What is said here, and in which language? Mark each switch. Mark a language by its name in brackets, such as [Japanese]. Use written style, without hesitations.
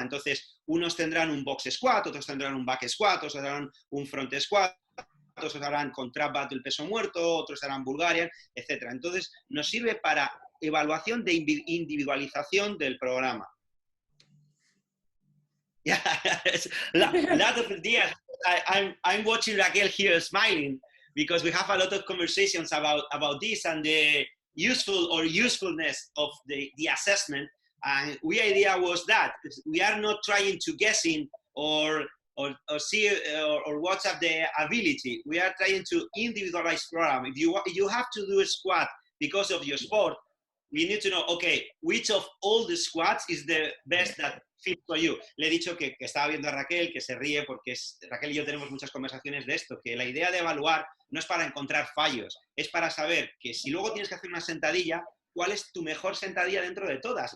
[Spanish] Entonces, unos tendrán un box squat, otros tendrán un back squat, otros tendrán un front squat, otros harán con trap bar del peso muerto, otros harán Bulgarian, etc. Entonces, nos sirve para evaluación de individualización del programa. [English] Yeah, a lot of ideas. I'm watching Raquel here smiling because we have a lot of conversations about this and the usefulness of the assessment. And our idea was that we are not trying to guessing or see or WhatsApp the ability. We are trying to individualize program. If you have to do a squat because of your sport, we need to know, okay, which of all the squats is the best that fits for you. [Spanish] Le he dicho que estaba viendo a Raquel, que se ríe porque Raquel y yo tenemos muchas conversaciones de esto, que la idea de evaluar no es para encontrar fallos, es para saber que si luego tienes que hacer una sentadilla, ¿cuál es tu mejor sentadilla dentro de todas?